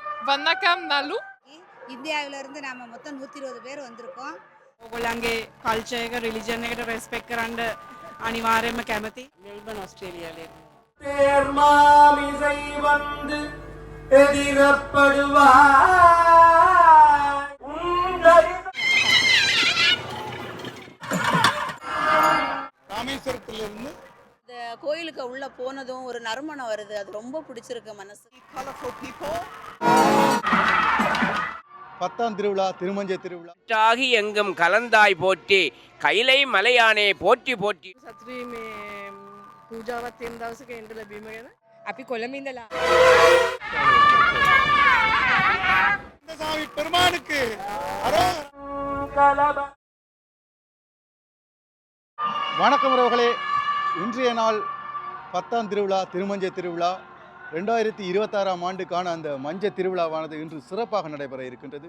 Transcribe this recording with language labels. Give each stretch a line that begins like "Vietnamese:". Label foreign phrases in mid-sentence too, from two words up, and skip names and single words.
Tamil: வணக்கம் நல்லூ ඉන්දියාවිலிருந்து நாம மொத்தம் 120 பேர் வந்திருக்கோம்.
Sinhala: ඔයගොල්ලන්ගේ කල්චර් එක රිලිජන් එකට රෙස්පෙක්ට් කරන්න අනිවාර්යයෙන්ම කැමති. මෙල්බන් ඕස්ට්‍රේලියාවේ.
Tamil: தேர்மாமிசை வந்து எதிரப்படுவாய் ராமேஸ்வரத்திலிருந்து இந்த கோயிலுக்கு உள்ள போனதும் ஒரு நறுமணம் வருது, அது ரொம்ப பிடிச்சிருக்கு மனசு. பத்தாம் திருவிழா திருமஞ்சை திருவிழா ஆகி எங்கும் கலந்தாய் போற்றி கைலை மலையானே போற்றி போற்றி
Sinhala: සතුටුයි මේ පූජාවක් තියෙන දවසක එන්න ලැබීම ගැන. අපි කොළඹ ඉඳලා
Tamil: சாமி பெருமானுக்கு வணக்கம் உறவுகளே. இன்றைய நாள் பத்தாம் திருவிழா திருமஞ்சை திருவிழா 2026ஆம் ஆண்டுக்கான அந்த மஞ்சள் திருவிழாவானது இன்று சிறப்பாக நடைபெற இருக்கின்றது.